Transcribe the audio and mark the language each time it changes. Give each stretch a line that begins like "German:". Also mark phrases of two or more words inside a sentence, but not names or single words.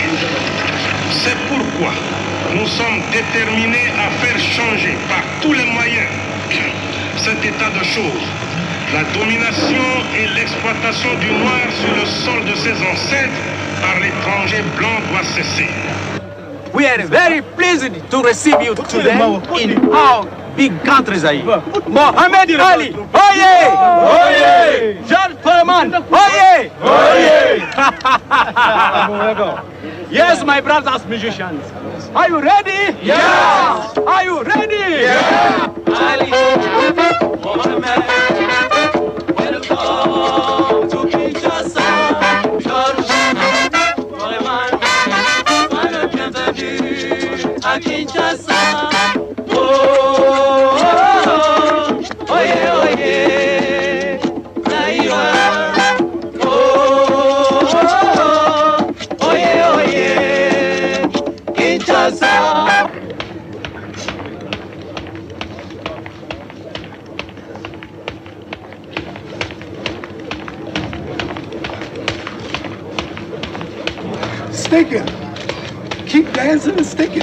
French: C'est pourquoi nous sommes déterminés à faire changer par tous les moyens cet état de choses. La domination et l'exploitation du noir sur le sol de ses ancêtres par l'étranger blanc doit cesser.
English: We are very pleased to receive you today in our big country, Zaire.
Lingala: Mohamed Ali, oye! Oye! John Couramment, oye! Oye!
English: Yes, my brothers musicians. Are you ready? Yes! Are you ready? Yes! Ali, Mohamed, welcome to Kinshasa.
French: George, Couramment, bienvenue à Kinshasa.
Lingala: Oh, oh, oh, oye, oye, Zaire. Oh, oh, oh, oye, oye, Kinshasa.
English: Stinking. Keep dancing and sticking.